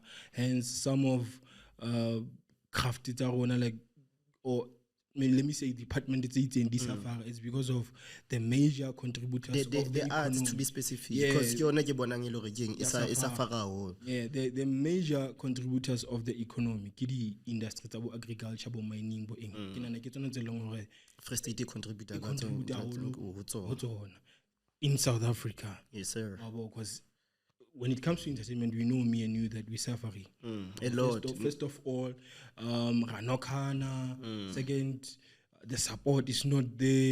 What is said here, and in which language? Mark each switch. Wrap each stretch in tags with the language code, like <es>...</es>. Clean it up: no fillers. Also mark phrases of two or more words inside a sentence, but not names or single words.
<en>Hence some of craft like, or let me say department it's in this affair is because of the major contributors of the arts, to be specific, because the major contributors of the economy the industry</en> <st>tsa agriculture bo mining bo eng ke nana ke tsona tse leng hore</st> <en>Free State contributor in South Africa. Yes sir. Because when it comes to entertainment, we know me and you that we're suffering a lot. First of all, Ranokana. Second, the support is not there.</en>